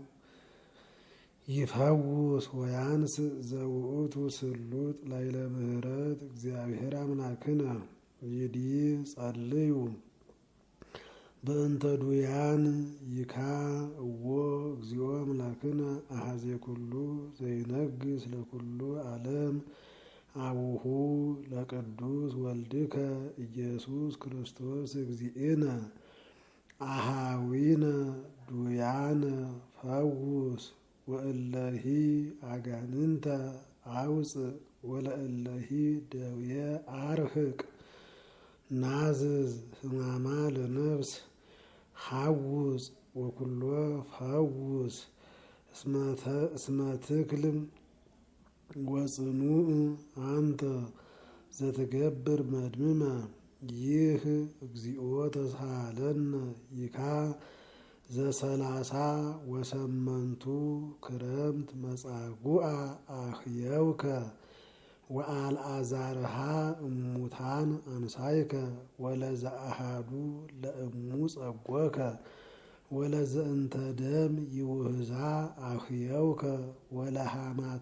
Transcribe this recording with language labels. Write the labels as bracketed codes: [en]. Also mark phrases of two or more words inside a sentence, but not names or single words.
[gez] ይፈውስ ወያንስ ዘውእቱ ስሉጥ ላይለ ምህረት እግዚአብሔር አምላክነ ይዲ ጸልዩ በእንተ ዱያን ይካ እዎ እግዚኦ አምላክነ አሐዜ ኩሉ ዘይነግስ ለኩሉ ዓለም አቡሁ ለቅዱስ ወልድከ ኢየሱስ ክርስቶስ እግዚእነ አሃዊነ ዱያነ ፈውስ ወእለሂ አጋንንተ አውፅእ ወለእለሂ ደውየ አርህቅ ናዝዝ ሕማማ ለነፍስ ሐውፅ ወኩሎ ፈውስ እስመ ትክልም ወጽኑዕ አንተ ዘትገብር መድምመ ይህ እግዚኦ ተሳሃለነ ይካ ዘሰላሳ ወሰመንቱ ክረምት መጻጉዓ አህየውከ ወአልዓዛርሃ እሙታን አንሳይከ ወለዘአሃዱ ለእሙ ጸጎከ ወለዘእንተ ደም ይውህዛ አህየውከ ወለሃማተ